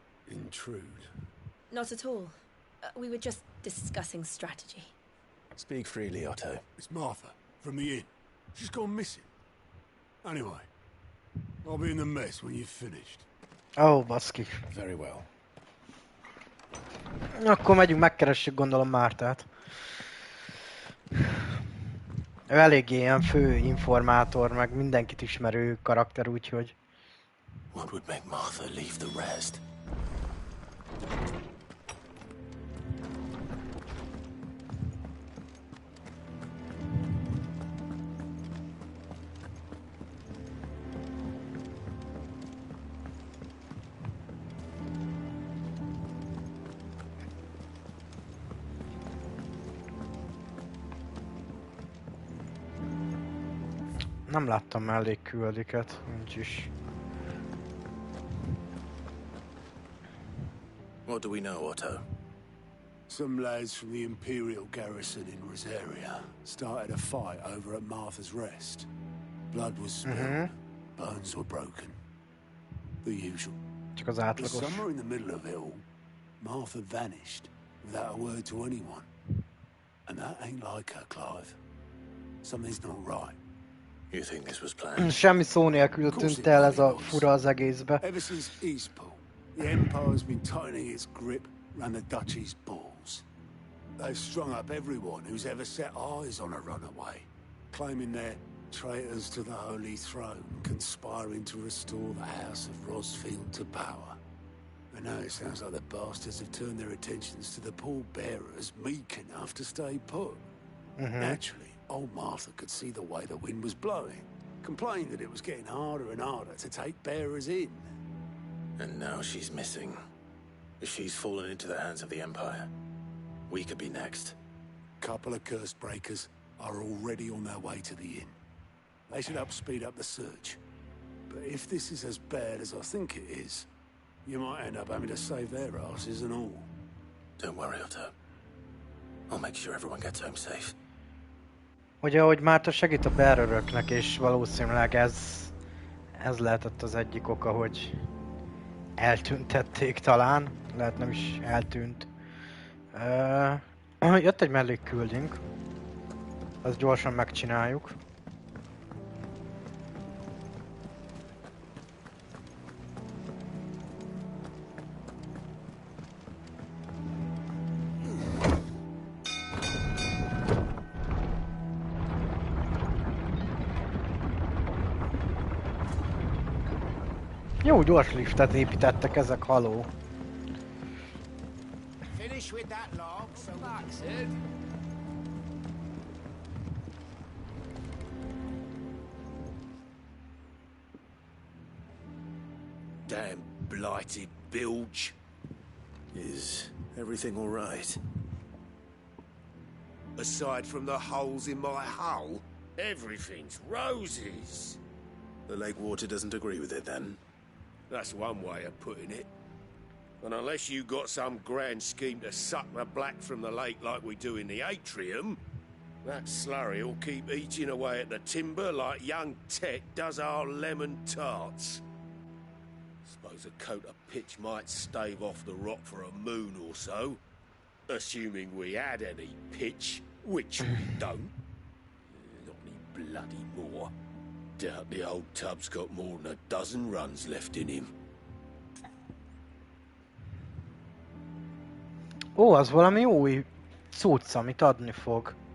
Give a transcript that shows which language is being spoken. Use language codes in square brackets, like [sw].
[en] intrude. Not at all. We were just discussing strategy. Speak freely, Otto. It's Martha, from the inn. She's gone missing. Anyway, I'll be in the mess when you've finished. [hu] Ó, baszki. [en] Very well. [hu] Akkor megyünk, megkeressük gondolom Mártát. Ő eléggé ilyen fő informátor, meg mindenkit ismerő karakter, úgyhogy... [en] What would make Martha leave the rest? [hu] Nem láttam mellékküldőket, nincs is. [en] What do we know, Otto? Some lads from the Imperial garrison in Rosaria started a fight over at Martha's Rest. Blood was spilled, bones were broken. The usual. [hu] Csak az [en] But [hu] átlagos. [en] somewhere in the middle of it all, Martha vanished without a word to anyone. And that ain't like her, Clive. Something's not right. You think this was planned? [hu] Semmi szó nélkül tűnt el ez a fura az egészbe. [en] Ever since Eastpool, the Empire's been tightening its grip around the Duchy's balls. They've strung up everyone who's ever set eyes on a runaway, claiming they're traitors to the Holy Throne, conspiring to restore the House of Rosfield to power. And now it sounds like the bastards have turned their attentions to the pallbearers meek enough to stay put. Naturally, old Martha could see the way the wind was blowing, complained that it was getting harder and harder to take bearers in. And now she's missing. She's fallen into the hands of the Empire. We could be next. Couple of curse breakers are already on their way to the inn. They should help speed up the search. But if this is as bad as I think it is, you might end up having to save their asses and all. Don't worry, Otto. I'll make sure everyone gets home safe. [hu] Ugye, ahogy Márta segít a beareröknek, és valószínűleg ez lehetett az egyik oka, hogy eltüntették talán. Lehet nem is eltűnt. Jött egy mellékküldünk. Azt gyorsan megcsináljuk. Jó gyors liftet építettek ezek, haló. [en] Finish with that log, so that's it. Damn blighted bilge. Is everything all right? Aside from the holes in my hull, everything's roses. The lake water doesn't agree with it, then? That's one way of putting it. And unless you got some grand scheme to suck the black from the lake like we do in the atrium, that slurry will keep eating away at the timber like young Tet does our lemon tarts. Suppose a coat of pitch might stave off the rot for a moon or so, assuming we had any pitch, which we don't. Not any bloody more. Doubt the old tub's got more than a dozen runs left in him. [hu] Ó, az valami új cucc, amit adni fog.